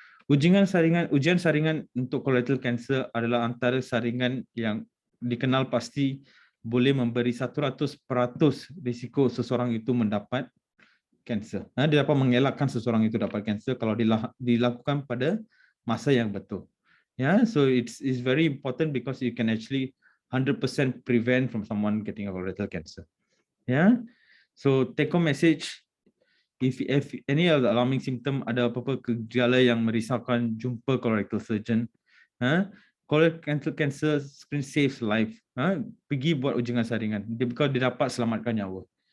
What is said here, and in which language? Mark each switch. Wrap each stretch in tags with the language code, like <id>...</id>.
<ms>Ujian saringan untuk colorectal cancer adalah antara saringan yang dikenal pasti boleh memberi 100% risiko seseorang itu mendapat kanser. Dia dapat mengelakkan seseorang itu dapat kanser kalau dilakukan pada masa yang betul.</ms> <en>So it's very important because you can actually 100% prevent from someone getting a colorectal cancer. So take home message, if any of the alarming symptom,</en> <ms>ada apa-apa gejala yang merisaukan, jumpa</ms> <en>colorectal surgeon. Colorectal cancer screen saves life.</en> <ms>Pergi buat ujian saringan because dia dapat selamatkan nyawa.</ms>